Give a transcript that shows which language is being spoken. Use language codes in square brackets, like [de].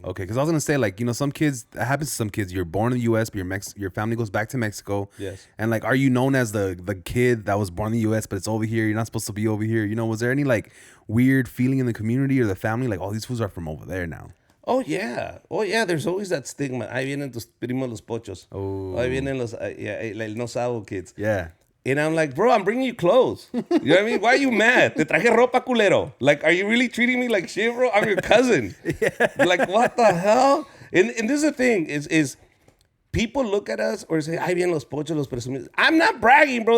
[en] Okay, because I was gonna say, like, some kids, that happens to some kids. You're born in the U.S., but your family goes back to Mexico. Yes. And like, are you known as the kid that was born in the U.S. but it's over here? You're not supposed to be over here. Was there any like weird feeling in the community or the family, like, oh, these fools are from over there now? Oh yeah. There's always that stigma. [es] Ahí vienen tus primos los pochos. [en] Oh. [es] Ahí vienen los el no sabo kids. [en] Yeah. And I'm like, bro, I'm bringing you clothes. You know what I mean? Why are you mad? [es] Te traje ropa, culero. [en] Like, are you really treating me like shit, bro? I'm your cousin. Yeah. Like, what the hell? And this is the thing, is people look at us or say, [es] ay, bien los pochos, los presumidos. [en] I'm not bragging, bro.